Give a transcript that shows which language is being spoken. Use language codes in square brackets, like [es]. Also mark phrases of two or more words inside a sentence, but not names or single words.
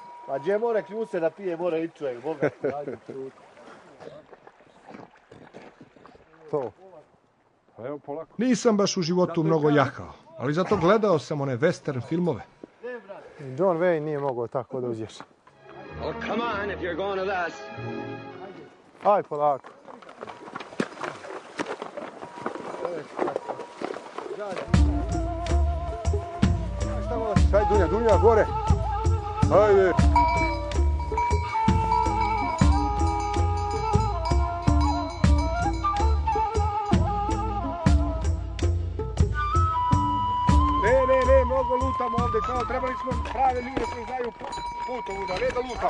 [bs] Pa gdje more kljuse da pije, more i čovjek. Boga, ajde, To. Pa evo polako. Nisam baš u životu mnogo jahao, ali zato gledao sam one western filmove. John Wayne nije mogao tako da uđeš. [en] Oh, come on, if you're going with us. [bs] Aj, polako. Aj, Dunja, gore. Ajde. Ne, mnogo lutamo ovdje, kao trebali smo prave ljude koji znaju putovu, da ne da lutamo.